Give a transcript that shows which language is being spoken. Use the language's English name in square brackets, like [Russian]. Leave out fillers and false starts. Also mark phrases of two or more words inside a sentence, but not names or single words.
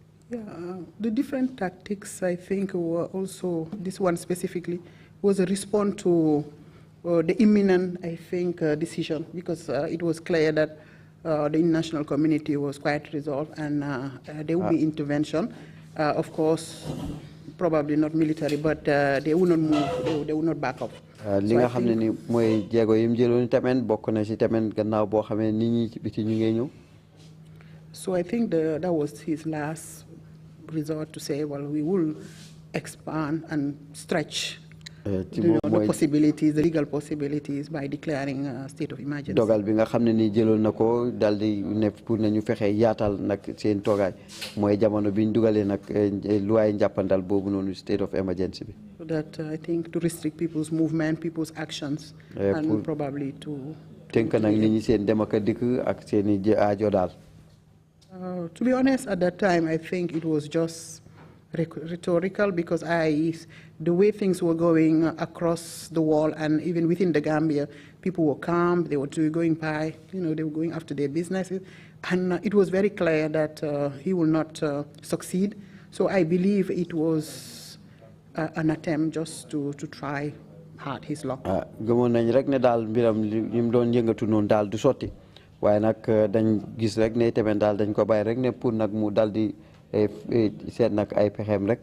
[English] Yeah, the different tactics, I think, were also, this one specifically, was a response to the imminent, I think, decision, because it was clear that the international community was quite resolved and there would be intervention. Of course, probably not military, but they would not move, they would not back up. [Wolof] li nga xam ne ni mooy jéego yi mu jëloon tamit bokk na ci tamit gannaaw boo xamee nit ñi ci biti ñu ngi ñëw. [English] So I think that was his last resort to say, well, we will expand and stretch the possibilities, the legal possibilities, by declaring a state of emergency. [Wolof] dogal bi nga xam ne ni jëloon na ko daal di ne pour nañu fexe yaatal nag seen toogaay mooy jamono bi ñu dugalee nag luwaay njàppandal boobu noonu [English] state of emergency [Wolof] bi. [English] That I think to restrict people's movement, people's actions, and probably to. [Wolof] tënk nag nit ñi seen dem ak dikk ak seen i aajo daal. [English] To be honest, at that time, I think it was just rhetorical, because the way things were going across the wall and even within the Gambia, people were calm, they were going by, they were going after their businesses, and it was very clear that he will not succeed. So I believe it was an attempt just to try hard his luck. [Wolof] gëmoon nañ rek ne daal mbiram li mu doon yëngatu noonu daal du sotti waaye nag dañ gis rek ne tamit daal dañ ko bàyyi rek ne pour nag mu daal di seet nag ay pexeem rek.